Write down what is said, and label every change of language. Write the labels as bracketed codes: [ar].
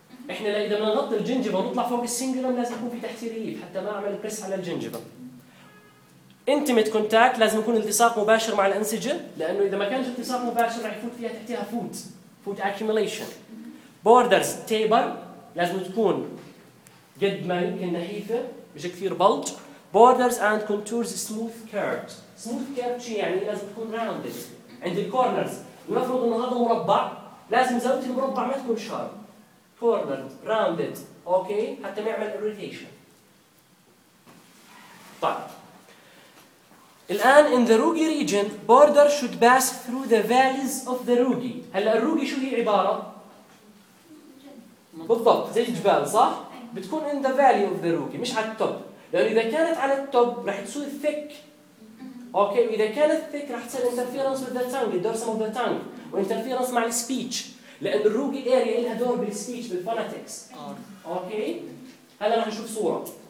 [ar] إحنا لا إذا بنغطي الجنجبة ونطلع فوق السينجولم لازم يكون في تحت ريليف حتى ما أعمل بريس على الجنجبة. Intimate contact لازم يكون التصاق مباشر مع الأنسجة، لأنه إذا ما كانش التصاق مباشر راح يفوت فيها تحتها food accumulation. Borders taper لازم تكون قد ما يمكن نحيفة مش كثير بلج. [en] Borders and contours smooth curved. [ar] Smooth curved شو يعني؟ لازم تكون rounded عند الكورنرز. ونفرض إنه هذا مربع، لازم زاوية المربع ما تكون sharp. [en] Cornered, rounded, okay؟ [ar] حتى ما يعمل [en] irritation. [ar] طيب. [en] الآن in the rugi region, border should pass through the valleys of the rugi. [ar] هلا الروجي شو هي عبارة؟ بالضبط زي الجبال صح؟ بتكون in the valley of the rugi مش على التوب. لأن إذا كانت على التوب راح تصير thick، أوكي، وإذا كانت thick راح تصير [en] interference with the tongue، the dorsum of the tongue، [ar] interference مع the speech، لأن الروجي area لها دور بال speech بال phonetics، أوكي. هلا راح نشوف صورة.